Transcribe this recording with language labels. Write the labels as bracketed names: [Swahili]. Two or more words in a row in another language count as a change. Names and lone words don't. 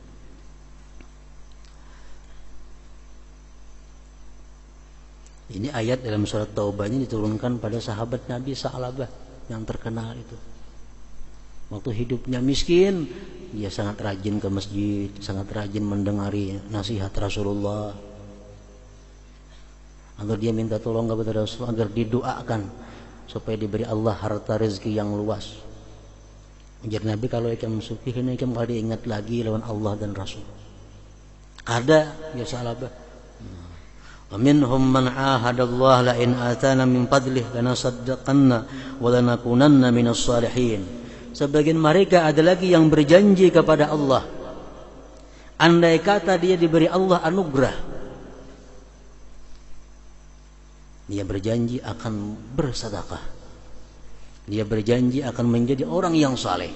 [Indonesian] Ini ayat dalam surat Taubah ini diturunkan pada sahabat Nabi Sa'labah yang terkenal itu. Waktu hidupnya miskin, dia sangat rajin ke masjid, sangat rajin mendengari nasihat Rasulullah. Agar dia minta tolong kepada Rasulullah agar didoakan supaya diberi Allah harta rezeki yang luas. [Banjar] Ujar Nabi, kalau ikam sukih ini ikam kalau diingat lagi lawan Allah dan Rasul. [Indonesian] Ada ya Sa'labah. [Arabic] وَمِنْهُمْ مَنْ عَاهَدَ اللَّهَ لَئِنْ آتَانَا مِنْ فَضْلِهِ لَنَصَدَّقَنَّ وَلَنَكُونَنَّ مِنَ الصَّالِحِينَ. [Indonesian] Sebagian mereka ada lagi yang berjanji kepada Allah, andai kata dia diberi Allah anugerah, dia berjanji akan bersedekah, dia berjanji akan menjadi orang yang saleh.